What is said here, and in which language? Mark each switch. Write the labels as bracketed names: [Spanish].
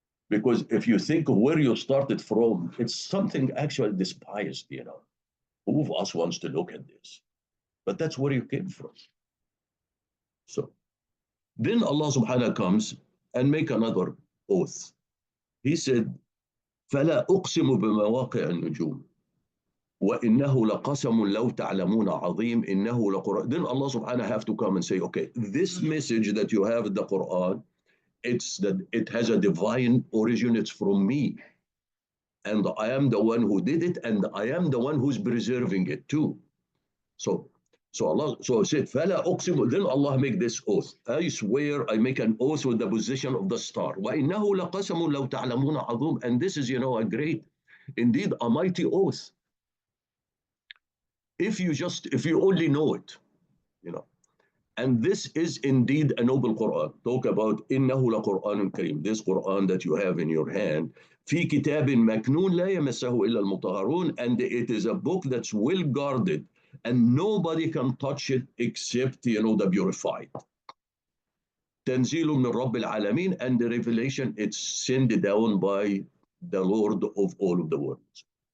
[English] Because if you think of where you started from, it's something actually despised. Who of us wants to look at this? But that's where you came from. So then Allah subhanahu comes and make another oath. He said, [Arabic] فلا أقسم بمواقع النجوم وإنه لقسم لو تعلمون عظيم إنه لقرآن. [English] Then Allah subhanahu have to come and say, okay, this message that you have in the Quran, it's that it has a divine origin, it's from me. And I am the one who did it, and I am the one who's preserving it too. So Allah said, [Arabic] فَلَا أُقْسِمُ. [English] Then Allah make this oath. I swear, I make an oath with the position of the star. [Arabic] وَإِنَّهُ لَقَسَمٌ لَوْ تَعْلَمُونَ عَظِيمٌ. [English] And this is, a great, indeed, a mighty oath. If you only know it, you know. And this is indeed a noble Quran. Talk about [Arabic] إِنَّهُ لَقُرْآنٌ كَرِيمٌ. [English] This Quran that you have in your hand, [Arabic] في كتاب مكنون لا يمسه إلا المطهرون. [English] And it is a book that's well guarded, and nobody can touch it except, the purified. [Arabic] تنزيل من رب العالمين, [English] and the revelation, it's sent down by the Lord of all of the worlds.